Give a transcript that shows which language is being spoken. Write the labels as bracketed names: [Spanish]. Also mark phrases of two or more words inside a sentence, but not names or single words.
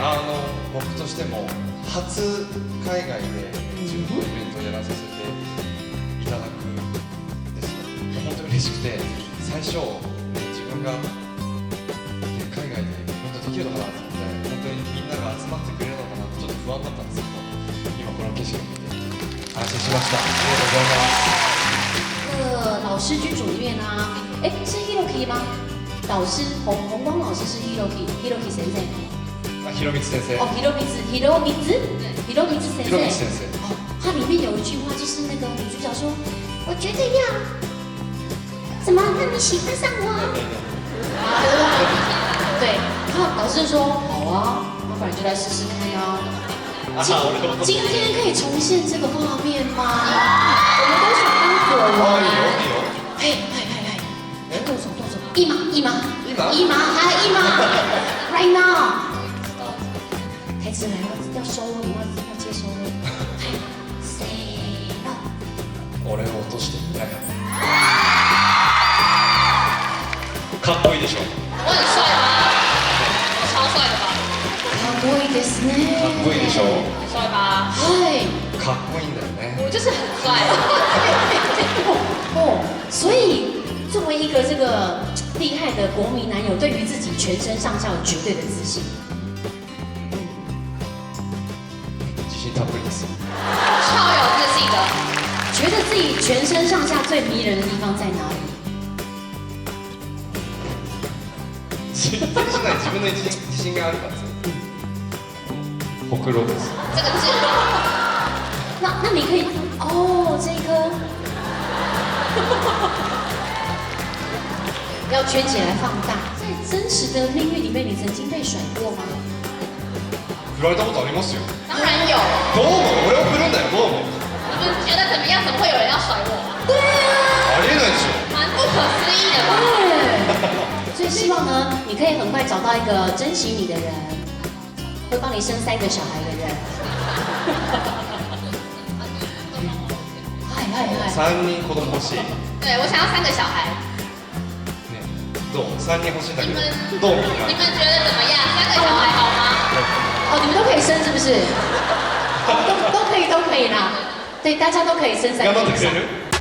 [Japanese] 僕としても初海外で自分のイベントをやらさせていただくんですよ。本当に嬉しくて、最初自分が海外でイベントできるのかなと思って、本当にみんなが集まってくれるのかなってちょっと不安だったんですけど、今この景色を見て安心しました。ありがとうございます。 [Chinese] 老师剧组里面啊，哎，是 Hiroki 吗？导师红光老师是 Hiroki 先生。 [Japanese] ひろみつ先生。 [Chinese] 哦，ひろみつ先生。哦，它里面有一句话，就是那个女主角说：“我绝对要怎么让你喜欢上我？” 对，然后老师就说：“好啊，那不然就来试试看呀。” 今天可以重现这个画面吗？我们都想当果王。嘿，动手，一码 ， [English] right now。 [Chinese] 台词来了，要收了，要接收了。嘿， [Japanese] せーの。俺を落としてみたい。かっこいいでしょ。 [Chinese] 我很帅吗？我超帅的吧？ [Japanese] かっこいいですね。かっこいいでしょ。 [Chinese] 很帅吧？ [Japanese] はい。かっこいいんだよね。 [Chinese] 我就是很帅。所以作为一个这个厉害的国民男友，对于自己全身上下有绝对的自信。 [Japanese] 自信たっぷりです。 [Chinese] 超有自信的。觉得自己全身上下最迷人的地方在哪里？ [Japanese] 全然しない。自分の自信があるからです。ほくろです。 [Chinese] 这个痣。那你可以哦，这一颗要圈起来放大。在真实的命运里面，你曾经被甩过吗？ [Japanese] 振られたことありますよ。 [Chinese] 当然有。 [Japanese] どうも俺を振るんだよ。どうも。 [Chinese] 你们觉得怎么样？怎么会有人要甩我？对啊， [Japanese] ありえないでしょ。 [Chinese] 蛮不可思议的吧？对。所以希望呢，你可以很快找到一个珍惜你的人，会帮你生3个小孩的人。 [Japanese] 3人子供欲しい。 [Chinese] 对，我想要3个小孩。 [Japanese] ね、どう？3人欲しいんだけ [Chinese] 你 [Japanese] ど [Chinese] 们， [Japanese] どうみんな？ [Chinese] 你们觉得怎么样？3个小孩好吗？哦，你们都可以生是不是？都可以啦。对，大家都可以生3个以上。